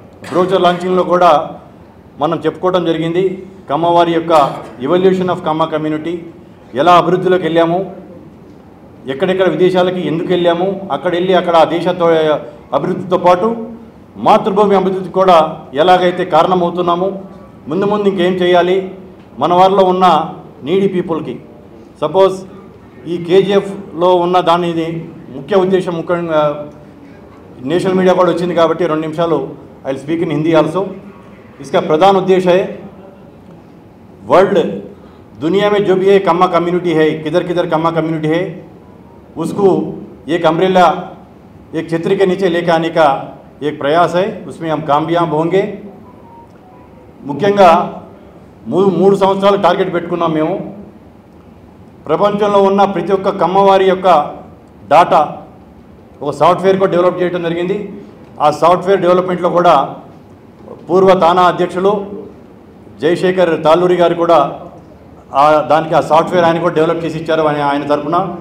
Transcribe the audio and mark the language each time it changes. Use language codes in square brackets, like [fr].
[te] Brochure లాంచింగ్లో కూడా మనం చెప్పుకోవడం జరిగింది కమ్మవారి యొక్క [en] evolution of Kamma community, [te] ఎలా అభివృద్ధిలోకి వెళ్ళాము, ఎక్కడెక్కడ విదేశాలకి ఎందుకు వెళ్ళాము, అక్కడ వెళ్ళి అక్కడ ఆ దేశ అభివృద్ధితో పాటు మాతృభూమి అభివృద్ధికి కూడా ఎలాగైతే కారణమవుతున్నాము, ముందు ఇంకేం చేయాలి, మన వారిలో ఉన్న నీడీ పీపుల్కి. సపోజ్ ఈ కేజీఎఫ్లో ఉన్న దాని ముఖ్య ఉద్దేశం, ముఖ్యంగా నేషనల్ मीडिया కూడా వచ్చింది కాబట్టి 2 నిమిషాలు [en] I will speak in Hindi also. [hi] इसका प्रधान उद्देश्य है वर्ल्ड दुनिया में जो भी ये कम्मा कम्युनिटी है, किधर कम्मा कम्युनिटी है, उसको एक अम्ब्रेला, एक छतरी के नीचे लेकर आने का एक प्रयास है. उसमें हम कामयाब होंगे. [te] ముఖ్యంగా 3 సంవత్సరాలు టార్గెట్ పెట్టుకున్నాం మేము. ప్రపంచంలో ఉన్న ప్రతి ఒక్క కమ్మవారి యొక్క డాటా ఒక సాఫ్ట్వేర్ కూడా డెవలప్ చేయడం జరిగింది. ఆ సాఫ్ట్వేర్ డెవలప్మెంట్లో కూడా పూర్వ తానా అధ్యక్షులు జయశేఖర్ తాళ్ళూరి గారు కూడా దానికి ఆ సాఫ్ట్వేర్ ఆయన కూడా డెవలప్ చేసి ఇచ్చారు ఆయన తరఫున.